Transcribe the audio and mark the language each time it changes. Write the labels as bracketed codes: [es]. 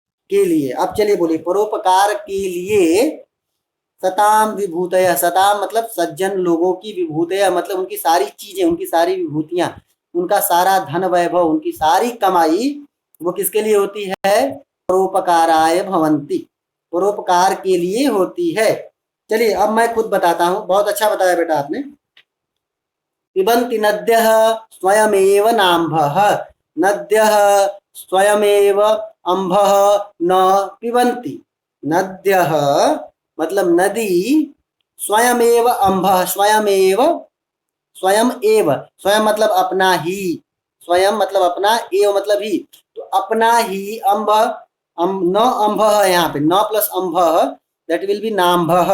[hi] के लिए। अब चलिए बोलिए परोपकार के लिए। सताम विभूतय, सताम मतलब सज्जन लोगों की, विभूतय मतलब उनकी सारी चीजें, उनकी सारी विभूतियां, उनका सारा धन वैभव, उनकी सारी कमाई वो किसके लिए होती है। [sa] परोपकाराय भवंती, [hi] परोपकार के लिए होती है। चलिए अब मैं खुद बताता हूँ, बहुत अच्छा बताया बेटा आपने। [sa] पिबन्ति नद्यः स्वयमेव नाम्भः, नद्यः स्वयमेव अम्भः न पिबन्ति। [hi] नद्यः मतलब नदी, स्वयमेव अम्भः स्वयमेव, स्वयं एव, स्वयं मतलब अपना ही, स्वयं मतलब अपना, एव मतलब ही, तो अपना ही अम्भ, न अम्भ है यहाँ पे, न प्लस अम्भ, [en] that will be [hi] नाम्भ।